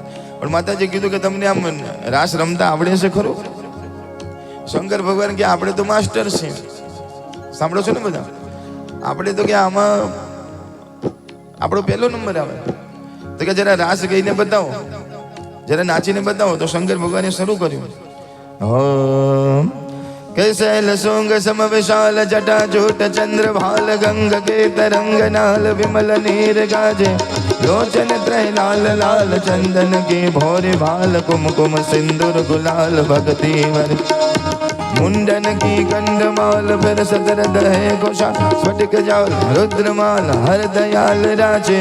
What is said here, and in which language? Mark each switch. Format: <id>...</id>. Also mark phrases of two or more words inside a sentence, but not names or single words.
<gu>પણ પણ માતાજી કીધું કે તમને આમ રાસ રમતા આવડે છે ખરું? શંકર ભગવાન કે આપણે તો માસ્ટર છે. સાંભળો છો ને બધા? આપણે તો કે આમાં આપણો પહેલો નંબર આવે. તો કે જરા રાસ ગઈને બતાવો, જરા નાચીને બતાવો. તો શંકર ભગવાને શરૂ કર્યું.</gu> <hi>कैशैल सोंग सम विशाल जटा जूट चंद्र भाल गंग के तरंग नाल विमल नीर गाजे लोचन त्रय लाल लाल चंदन के भोरे भाल कुमकुम सिंदूर गुलाल भक्ति वर मुंडन की कंडमाल फिर सदरद है घोषा स्फटिक जाल रुद्रमाल हर दयाल राजे</hi>